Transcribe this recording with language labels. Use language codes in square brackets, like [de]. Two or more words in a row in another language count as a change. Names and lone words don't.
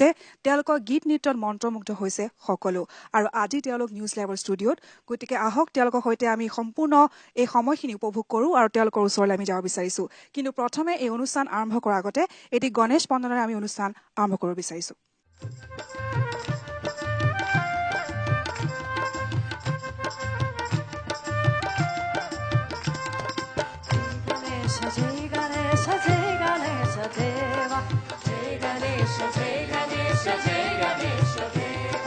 [as] তেওঁলোকৰ গীত নৃত্যত মন্ত্ৰমুগ্ধ হৈছে সকলো আৰু আজি তেওঁলোক নিউজ লাইভৰ ষ্টুডিঅ'ত। গতিকে আহক তেওঁলোকৰ সৈতে আমি সম্পূৰ্ণ এই সময়খিনি উপভোগ কৰোঁ আৰু তেওঁলোকৰ ওচৰলৈ আমি যাব বিচাৰিছো। কিন্তু প্ৰথমে এই অনুষ্ঠান আৰম্ভ কৰাৰ আগতে এটি গণেশ বন্দনাৰে আমি অনুষ্ঠান আৰম্ভ কৰিব বিচাৰিছো। [hi] जय गणेश, जय गणेश देव, जय गणेश, जय गणेश, जय गणेश देव.